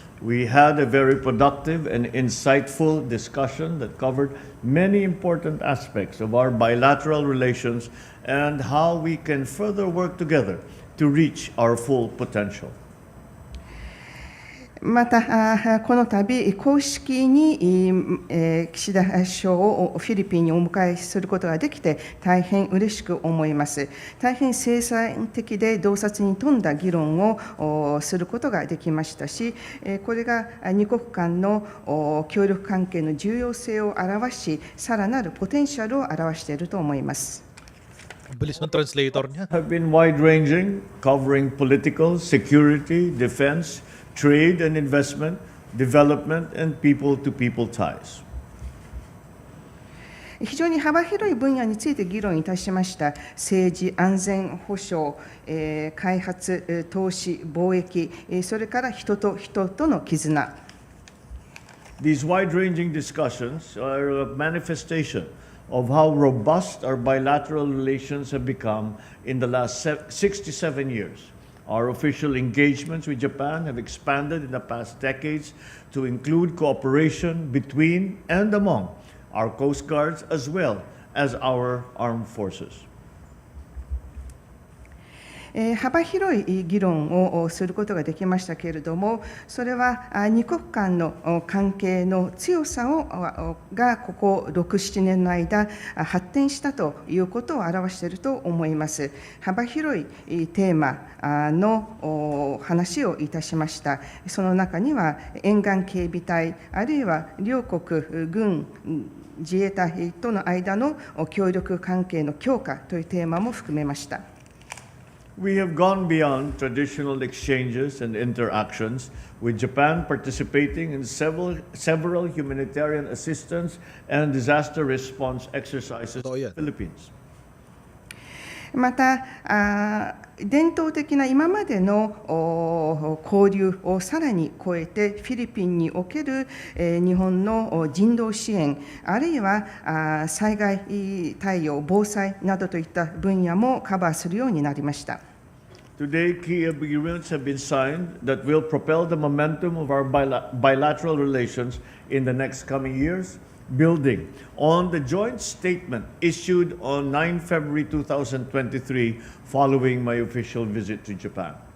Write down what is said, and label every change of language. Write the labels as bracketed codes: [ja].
[en] We had a very productive and insightful discussion that covered many important aspects of our bilateral relations and how we can further work together to reach our full potential. [ja] また、この度、公式に岸田首相をフィリピンにお迎えすることができて、大変嬉しく思います。大変生産的で洞察に富んだ議論をすることができましたし、これが二国間の協力関係の重要性を表し、さらなるポテンシャルを表していると思います。 [tl] Bilis ng translator niya. [en] Have been wide-ranging, covering political, security, defense, trade and investment, development, and people-to-people ties. [ja] 非常に幅広い分野について議論いたしました。政治、安全保障、開発、投資、貿易、それから人と人との絆。 [en] These wide-ranging discussions are a manifestation of how robust our bilateral relations have become in the last 67 years. Our official engagements with Japan have expanded in the past decades to include cooperation between and among our coast guards as well as our armed forces. [ja] 幅広い議論をすることができましたけれども、それは二国間の関係の強さがここ6、7年の間発展したということを表していると思います。幅広いテーマの話をいたしました。その中には沿岸警備隊、あるいは両国軍自衛隊との間の協力関係の強化というテーマも含めました。 [en] We have gone beyond traditional exchanges and interactions, with Japan participating in several humanitarian assistance and disaster response exercises in the Philippines. [ja] また、伝統的な今までの交流をさらに超えて、フィリピンにおける日本の人道支援、あるいは災害対応、防災などといった分野もカバーするようになりました。 [en] Today, key agreements have been signed that will propel the momentum of our bilateral relations in the next coming years, building on the joint statement issued on 9 February 2023 following my official visit to Japan.